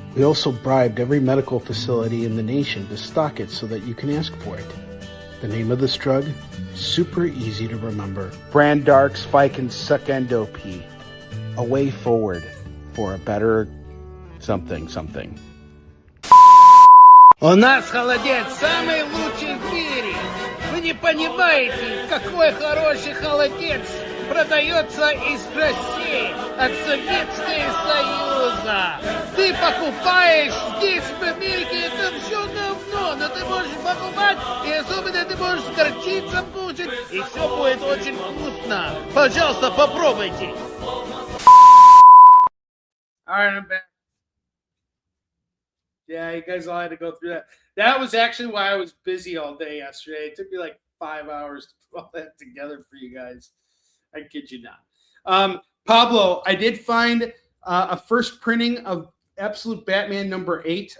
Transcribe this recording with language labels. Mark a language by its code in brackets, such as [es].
[en] We also bribed every medical facility in the nation to stock it so that you can ask for it. The name of this drug? Super easy to remember. Brandark Spike and Suckendo P. A way forward for a better something. [ru] У нас холодец самый лучший в мире. Вы не понимаете, какой хороший холодец продается из России, от Советского Союза. Ты покупаешь здесь, в Америке, это все говно, но ты можешь покупать, и особенно ты можешь с горчицей кушать, и все будет очень вкусно. Пожалуйста, попробуйте. [en] All right, I'm back. Yeah, you guys all had to go through that. That was actually why I was busy all day yesterday. It took me like 5 hours to put all that together for you guys. I kid you not. Pablo, I did find a first printing of Absolute Batman number 8.